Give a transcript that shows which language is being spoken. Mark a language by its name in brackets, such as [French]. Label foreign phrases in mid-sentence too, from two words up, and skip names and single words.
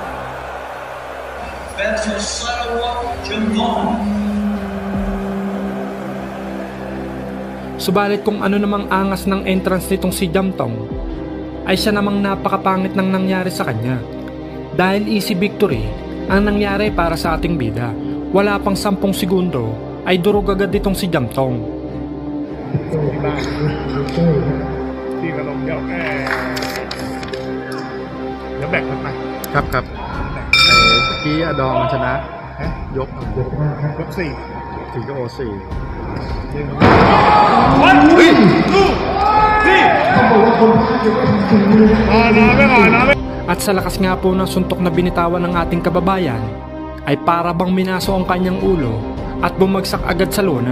[Filipino] Subalit kung ano namang angas ng entrance nitong si Jamtong ay siya namang napakapangit ng nangyari sa kanya. Dahil [English] easy victory [Filipino] ang nangyari para sa ating bida. Wala pang 10 segundo ay durog agad itong si Jamtong. [Thai] Kap kap เมื่อกี้อดอมันชนะยก4ก็โอ4 [Filipino] At sa lakas nga po ng suntok na binitawan ng ating kababayan ay para bang minaso ang kanyang ulo at bumagsak agad sa lona.